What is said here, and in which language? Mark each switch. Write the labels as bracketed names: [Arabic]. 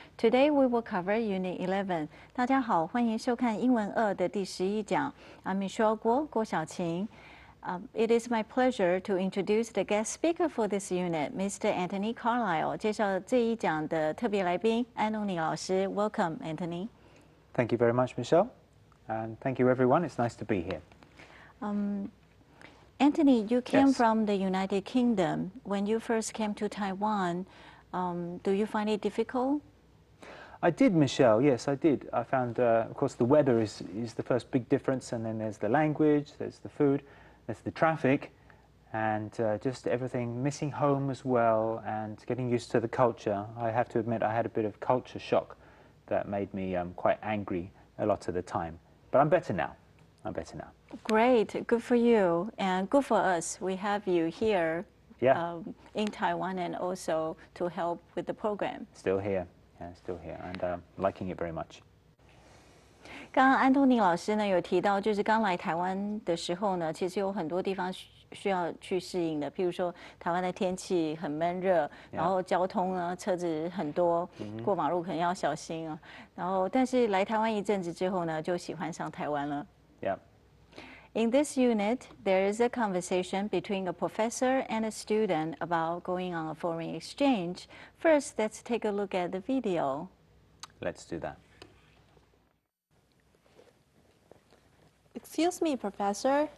[English] Today we will cover Unit 11. [Chinese] 大家好，欢迎收看英文2的第11讲。 [English] I'm Michelle Guo, 郭晓晴。 It is my pleasure to introduce the guest speaker for this unit, Mr. Anthony Carlisle. [Chinese] 介绍这一讲的特别来宾安东尼老师。 [English] Welcome, Anthony. Thank you very much, Michelle. And thank you, everyone. It's nice to be here. Anthony, you came Yes. from the United Kingdom. When you first came to Taiwan, do you find it difficult? I did, Michelle. Yes, I did. I found, of course, the weather is the first big difference, and then there's the language, there's the food, there's the traffic, and just everything, missing home as well, and getting used to the culture. I have to admit, I had a bit of culture shock that made me quite angry a lot of the time. But I'm better now. I'm better now. Great, good for you, and good for us. We have you here in Taiwan and also to help with the program. Still here, yeah, still here, and liking it very much. [Chinese] 刚刚安东尼老师呢有提到，就是刚来台湾的时候呢，其实有很多地方需要去适应的，譬如说台湾的天气很闷热，然后交通呢车子很多，过马路可能要小心啊。然后，但是来台湾一阵子之后呢，就喜欢上台湾了。 [English] Yeah. In this unit, there is a conversation between a professor and a student about going on a foreign exchange. First, let's take a look at the video. Let's do that. Excuse me, Professor.